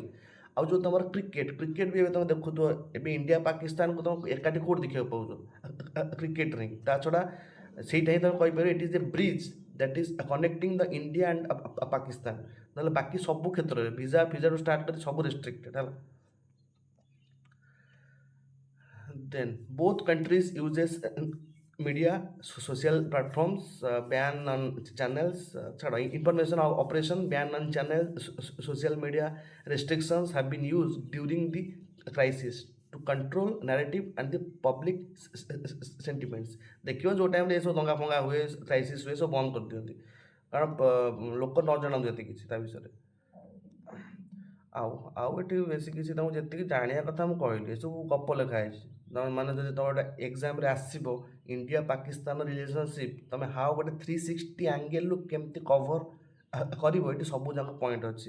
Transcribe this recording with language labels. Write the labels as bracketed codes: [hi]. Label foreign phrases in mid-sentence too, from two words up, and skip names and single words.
[or] ଆଉ ଯେଉଁ ତୁମର କ୍ରିକେଟ୍ ବି ଏବେ ତୁମେ ଦେଖୁଥିବ, ଏବେ ଇଣ୍ଡିଆ ପାକିସ୍ତାନକୁ ତୁମେ ଏକାଠି କେଉଁଠି ଦେଖିବାକୁ ପାଉଛ? କ୍ରିକେଟରେ ହିଁ। ତା ଛଡ଼ା ସେଇଟା ହିଁ ତୁମେ କହିପାରିବ [en] it is a bridge that is connecting the India and Pakistan. [or] ନହେଲେ ବାକି ସବୁ କ୍ଷେତ୍ରରେ ଫିଜାରୁ ଷ୍ଟାର୍ଟ କରି ସବୁ ରେଷ୍ଟ୍ରିକ୍ଟେଡ୍ ହେଲା। [en] Then both countries uses media, social platforms, ban on channels, information operation, ban on channels, social media restrictions have been used during the crisis to control narrative and the public sentiments। [or] ଦେଖିବ ଯେଉଁ ଟାଇମ୍ରେ ଏସବୁ ଦଙ୍ଗା ଫଙ୍ଗା ହୁଏ, କ୍ରାଇସିସ୍ ହୁଏ, ସବୁ ବନ୍ଦ କରିଦିଅନ୍ତି, କାରଣ ଲୋକ ନ ଜାଣନ୍ତି ଏତେ କିଛି ତା ବିଷୟରେ। ଆଉ ଆଉ ଏଠି ବେଶୀ କିଛି ତମକୁ ଯେତିକି ଜାଣିବା କଥା ମୁଁ କହିଲି, ଏସବୁ ଗପ ଲେଖା ହେଇଛି। ତମେ ମାନେ ଯଦି ତମେ ଗୋଟେ ଏକ୍ଜାମ୍ରେ ଆସିବ ଇଣ୍ଡିଆ ପାକିସ୍ତାନ ରିଲେସନସିପ୍, ତମେ ହାଉ ଗୋଟେ 360 ଆଙ୍ଗେଲରୁ କେମିତି କଭର୍ କରିବ, ଏଠି ସବୁ ଯାକ ପଏଣ୍ଟ ଅଛି।